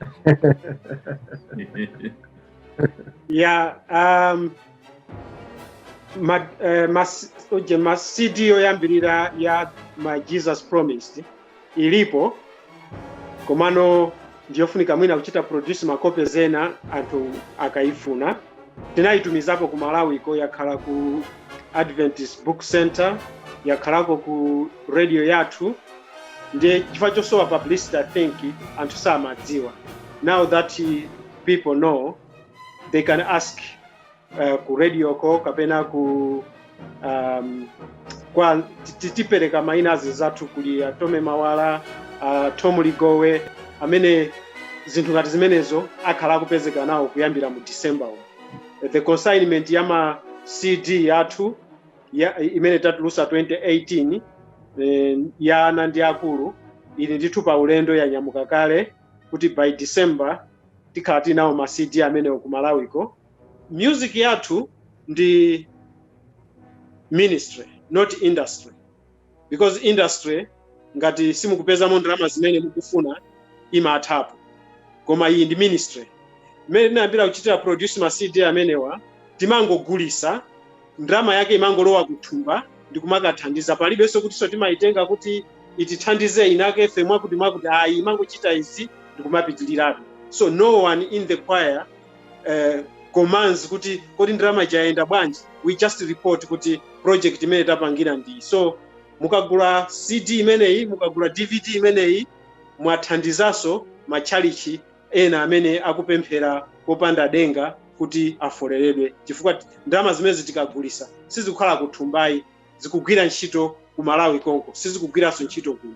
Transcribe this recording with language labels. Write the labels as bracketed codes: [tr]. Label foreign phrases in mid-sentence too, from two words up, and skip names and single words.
[ny] Yeah, ma CD yoyambirira ya My Jesus Promised ilipo komano ndiyofunika mwina kuchita produce makope zena anthu akaifuna. Tinayitumizapo ku Malawi ko yakhala ku Adventist Book Center, yakhalako ku radio yathu. Ndiye chifukwa chosowa publicity, [en] I think [ny] anthu samadziwa. [en] Now that people know, they can ask [ny] ku radio ko kapena ku kwa tipereka maina zathu kuli Tome Mawala, Tom Ligowe amene zinthu ngati zimenezo akhala kupezeka nawo kuyambira mu December. [en] The consignment [ny] ya ma CD yathu imene tatulusa 2018 ya ana ndi akulu ili ndithu pa ulendo ya nyamuka kale kuti [en] by December [ny] tikhala tinawo ma CD amene ku Malawi ko. Music yathu ndi ministry, [en] not industry, because industry [ny] ngati simukupeza ndalama zimene mukufuna imathapo, koma iyi ndi ministry. Mmene ndinayambira kuchitira produce ma CD amenewa timangogulisa, ndalama yake imangolowa kuthumba ndikumakathandiza. Palibenso kuti so timayitenga kuti itithandize inake femwa kuti mwakuti imangochita izi ndikumapitilirapo. [en] So no one in the choir commands [ny] kuti kodi ndalama ijaenda bwanji. [en] We just report [ny] kuti project imene tapangira ndi. So mukagula CD imeneyi, mukagula DVD imeneyi, mwathandizaso machalichi ena amene akupemphera popanda denga kuti afoleredwe, chifukwa ndalama zimene tikagulisa sizikukhala kuthumbayi, zikugwira ntchito ku Malawi konko, sizikugwiranso ntchito kuno.